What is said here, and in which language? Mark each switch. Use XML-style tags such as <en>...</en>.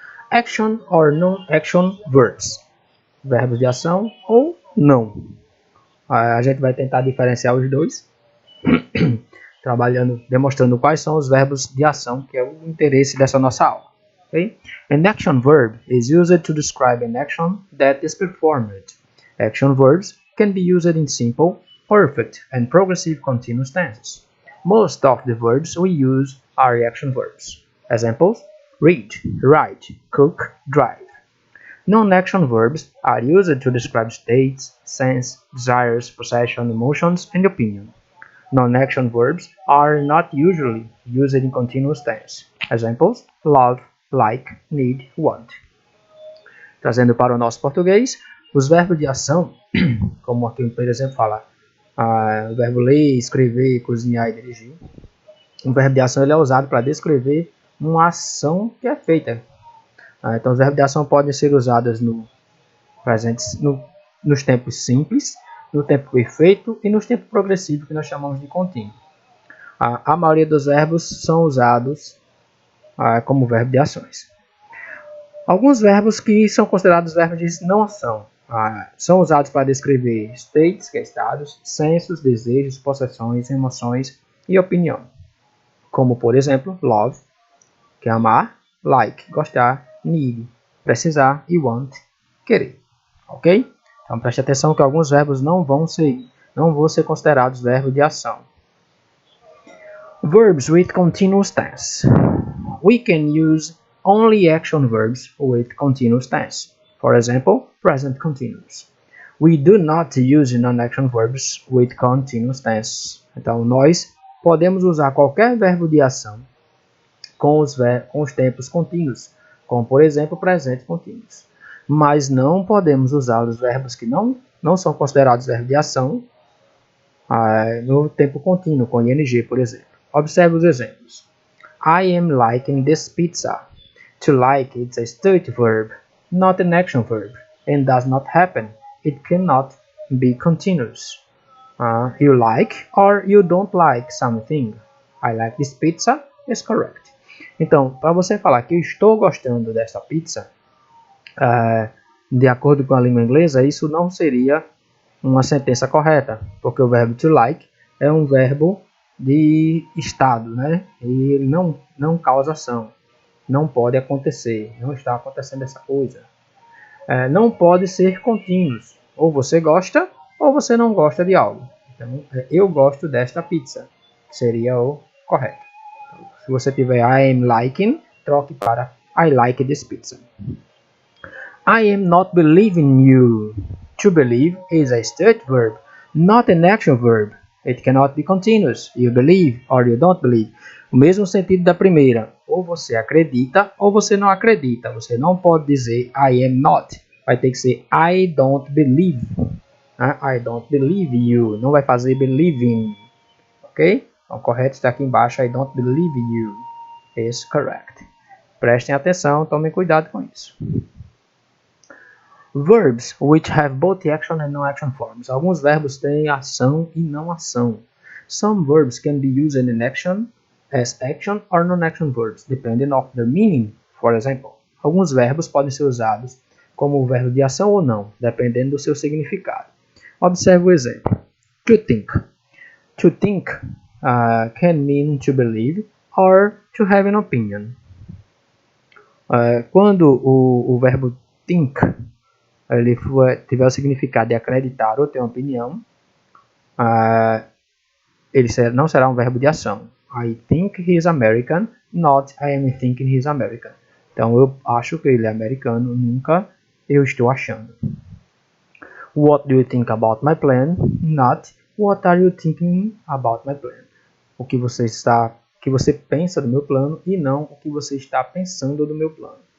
<en>Action or non-action verbs.</en> <pt>Verbos de ação ou não. A gente vai tentar diferenciar os dois, demonstrando quais são os verbos de ação, que é o interesse dessa nossa aula.</pt> <en>Okay? An action verb is used to describe an action that is performed. Action verbs can be used in simple, perfect, and progressive continuous tenses. Most of the verbs we use are action verbs. Examples: read, write, cook, drive. Non-action verbs are used to describe states, sense, desires, possession, emotions, and opinion. Non-action verbs are not usually used in continuous tense. Examples: love, like, need, want.</en> <pt>Trazendo para o nosso português, os verbos de ação, como aqui, por exemplo, fala o verbo ler, escrever, cozinhar e dirigir. O verbo de ação ele é usado para descrever uma ação que é feita. Então, os verbos de ação podem ser usados nos tempos simples, no tempo perfeito e nos tempos progressivos, que nós chamamos de contínuo. A maioria dos verbos são usados como verbo de ações. Alguns verbos que são considerados verbos de não ação são usados para descrever states, que é estados, sensos, desejos, possessões, emoções e opinião. Como, por exemplo, love, que é amar, like, gostar, need, precisar e want, querer. Ok? Então preste atenção que alguns verbos não vão ser considerados verbos de ação.</pt> <en>Verbs with continuous tense. We can use only action verbs with continuous tense. For example, present continuous. We do not use non-action verbs with continuous tense.</en> <pt>Então, nós podemos usar qualquer verbo de ação com os tempos contínuos, como, por exemplo, presente continuous. Mas não podemos usar os verbos que não são considerados verbos de ação no tempo contínuo, com ing, por exemplo. Observe os exemplos.</pt> <en>I am liking this pizza. To like is a state verb, not an action verb, and does not happen. It cannot be continuous. You like or you don't like something. I like this pizza is correct.</en> <pt>Então, para você falar que eu estou gostando dessa pizza, de acordo com a língua inglesa, isso não seria uma sentença correta, porque o verbo to like é um verbo de estado, né? E ele não causa ação, não pode acontecer, não está acontecendo essa coisa. Não pode ser contínuos, ou você gosta ou você não gosta de algo. Então, eu gosto desta pizza, seria o correto. Então, se você tiver</pt> <en>I am liking,</en> <pt>troque para</pt> <en>I like this pizza. I am not believing you. To believe is a state verb, not an action verb. It cannot be continuous. You believe or you don't believe.</en> <pt>O mesmo sentido da primeira. Ou você acredita ou você não acredita. Você não pode dizer</pt> <en>I am not.</en> <pt>Vai ter que ser</pt> <en>I don't believe. I don't believe you.</en> <pt>Não vai fazer</pt> <en>believing. Ok?</en> <pt>Então, o correto está aqui embaixo.</pt> <en>I don't believe you. Is correct.</en> <pt>Prestem atenção. Tomem cuidado com isso.</pt> <en>Verbs which have both action and non-action forms.</en> <pt>Alguns verbos têm ação e não ação.</pt> <en>Some verbs can be used in action as action or non-action verbs, depending on their meaning. For example,</en> <pt>alguns verbos podem ser usados como verbo de ação ou não, dependendo do seu significado. Observe o exemplo.</pt> <en>To think. To think can mean to believe or to have an opinion.</en> <pt>Quando o verbo think ele tiver o significado de acreditar ou ter uma opinião, ele não será um verbo de ação.</pt> <en>I think he is American, not I am thinking he is American.</en> <pt>Então eu acho que ele é americano, nunca eu estou achando.</pt> <en>What do you think about my plan? Not what are you thinking about my plan?</en> <pt>O que você pensa do meu plano e não o que você está pensando do meu plano.</pt>